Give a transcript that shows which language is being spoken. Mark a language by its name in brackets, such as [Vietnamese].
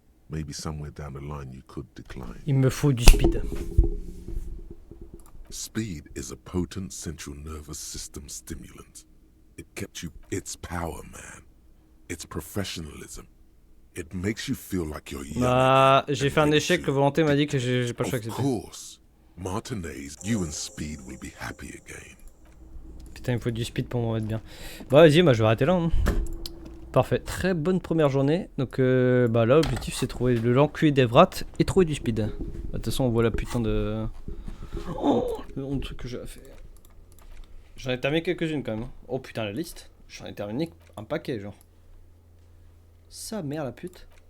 [English] Maybe somewhere down the line you could decline. [French] Il me faut du speed. [English] Speed is a potent central nervous system stimulant. It kept you... It's power, man. It's professionalism. It makes you feel like you're young. [French] Bah, j'ai fait un échec, le volonté m'a dit que j'ai pas le choix [English] Of [French] d'accepter. [English] course. Martinez, you and Speed will be happy again. [French] Putain, il me faut du speed pour m'en mettre bien. Bah vas-y, moi je vais arrêter là. Hein. Parfait, très bonne première journée. Donc bah là, l'objectif c'est trouver le l'enculé d'Evrat et trouver du speed. Bah, de toute façon, on voit la putain de... Oh, le nombre de trucs que j'ai à faire. J'en ai terminé quelques-unes quand même. Hein. Oh putain, la liste. J'en ai terminé un paquet, genre. Sa mère la pute.